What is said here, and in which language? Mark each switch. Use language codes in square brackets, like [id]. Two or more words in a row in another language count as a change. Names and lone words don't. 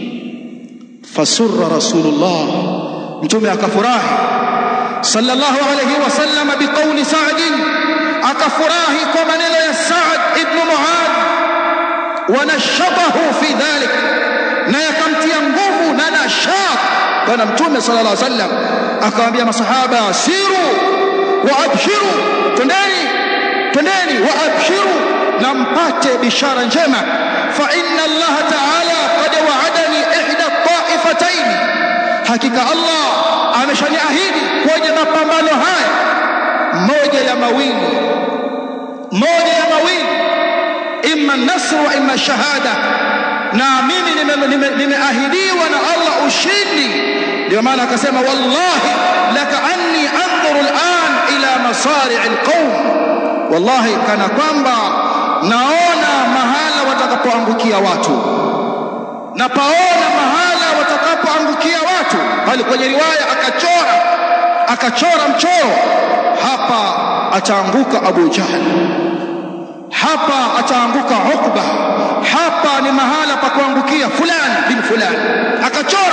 [ar] فسر رسول الله, [sw] mtume akafurahi [ar] صلى الله عليه وسلم بقول Sa'd, [sw] akafurahi kwa maneno ya Sa'd ibn Mu'adh, [ar] ونشطه في ذلك, [sw] na yakamtia nguvu na nashat bwana mtume [ar] صلى الله عليه وسلم. [sw] Akawaambia masahaba, [ar] سيروا وأبشروا, [sw] twendeni [ar] وأبشروا, [sw] na mpate bishara njema. [ar] فإن الله تعالى قد وعدني إحدى الطائفتين, [sw] hakika Allah ameshaniahidi kwenye mapambano haya moja ya mawili, [ar] إما نصر وإما شهادة, [sw] na mimi nimeahidiwa na Allah ushindi. Ndio maana akasema, [ar] والله لكأني أنظر الآن إلى مصارع القوم, [sw] wallahi kana kwamba naona mahala watakapoangukia watu, na paona mahala watakapoangukia watu. Bali kwenye riwaya akachora mchoro, hapa ataanguka Abu Jahl, hapa ataanguka Uqba, hapa ni mahala pa kuangukia fulani bin fulani, akachora.